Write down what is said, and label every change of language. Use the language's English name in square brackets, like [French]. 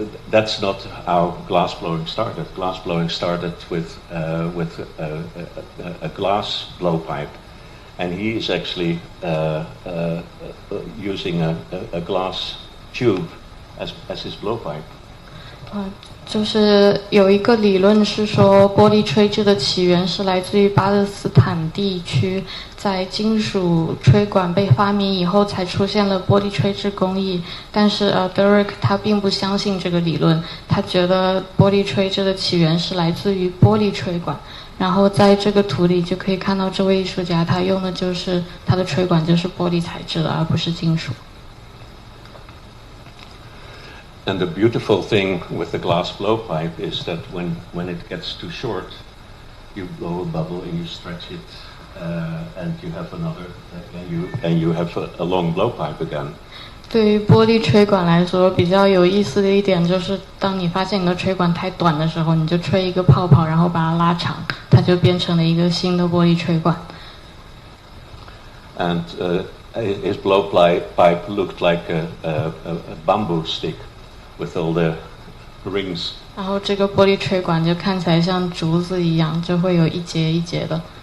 [English] That's not how glass blowing started. Glass blowing started with a glass blowpipe, and he is actually using a glass tube as his blowpipe. [Chinese] 就是有一个理论是说，玻璃吹制的起源是来自于巴勒斯坦地区，在金属吹管被发明以后，才出现了玻璃吹制工艺。但是Durk 他并不相信这个理论，他觉得玻璃吹制的起源是来自于玻璃吹管。然后在这个图里就可以看到，这位艺术家他用的就是他的吹管就是玻璃材质的，而不是金属。 [English] And the beautiful thing with the glass blowpipe is that when it gets too short, you blow a bubble and you stretch it, and you have another, and you have a long blowpipe again. [Chinese] 对于玻璃吹管来说，比较有意思的一点就是，当你发現你的吹管太短的时候，你就吹一个泡泡，然后把它拉长，它就变成了一个新的玻璃吹管。 [English] And his blowpipe looked like a bamboo stick with all the rings. [Chinese] 然后这个玻璃吹管就看起来像竹子一样，就会有一节一节的。